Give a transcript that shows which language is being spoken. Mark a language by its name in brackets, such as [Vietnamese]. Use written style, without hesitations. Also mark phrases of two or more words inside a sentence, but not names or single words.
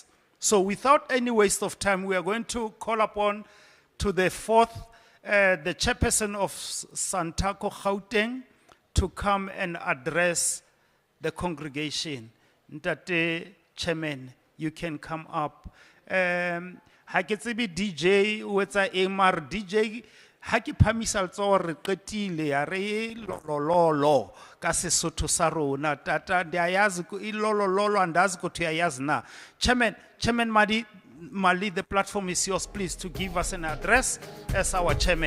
[English] So without any waste of time, we are going to call upon to the fourth, the chairperson of SANTACO Gauteng, to come and address the congregation. Ntate Chairman, you can come up. [Southern Sotho] Ha ke tsebe DJ o etsa MR DJ ha ke phamisa letsoho re qetile ya re lololo ka Sesotho sa rona [Xhosa] tata ndiyayazi ilololo andazi ukuthi uyayazi na. [English] Chairman Mali, the platform is yours, please, to give us an address as our chairman.